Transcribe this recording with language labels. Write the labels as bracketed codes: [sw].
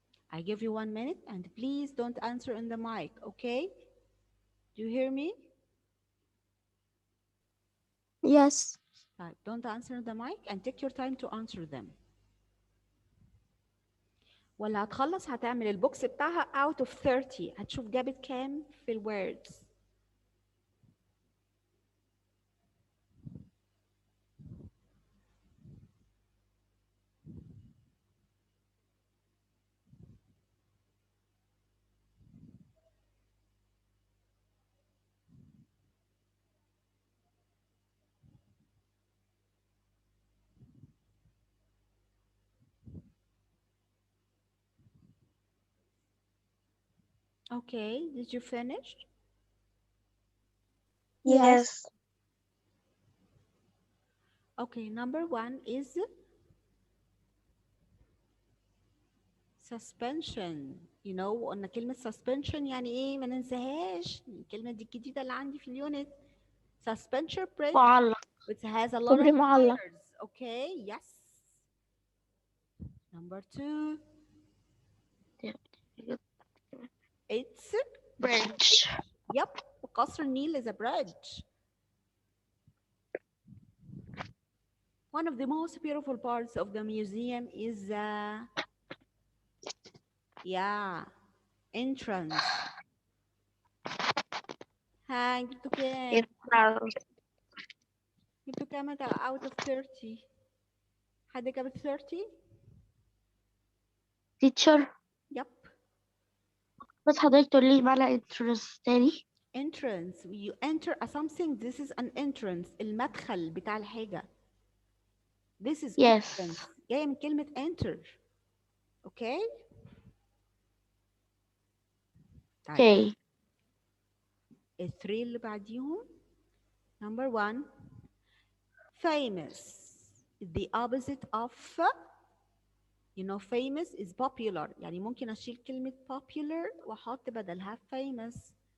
[en] I give you 1 minute and please don't answer in the mic, okay? Do you hear me? Yes. Right. Don't answer in the mic and take your time to answer them. [ar] ولا هتخلص هتعمل البوكس بتاعها out of 30 هتشوف جابت كام في الwords. [en] Okay, did you finish? Yes. Okay, number 1 is suspension. [ar] You know, قلنا كلمة suspension يعني ايه؟ ما ننساهاش. الكلمة دي الجديدة اللي عندي في اليونت. [en] Suspension bridge. [ar] معلق. [en] Which has a lot [ar] كوبري [en] of [ar] معلق. [en] pillars. Okay, yes. Number 2. It's bridge. Yep, قصر النيل is a bridge. One of the most beautiful parts of the museum is the entrance. [ar] ها جبتوا كام؟ جبتوا كام out of 30؟ حد جاب 30؟ [en] teacher. Yep. [ar] بس حضرتك تقول لي معنى entrance تاني. [en] entrance. You enter something. This is an entrance. [ar] المدخل بتاع الحاجة. This is [en] Yes. entrance. [ar] جاية من كلمة enter. [en] Okay. Okay. [ar] الثري اللي بعديهم. Number 1. Famous. [en] The opposite of, you know, famous is popular. [ar] يعني ممكن أشيل كلمة popular وأحط بدلها famous.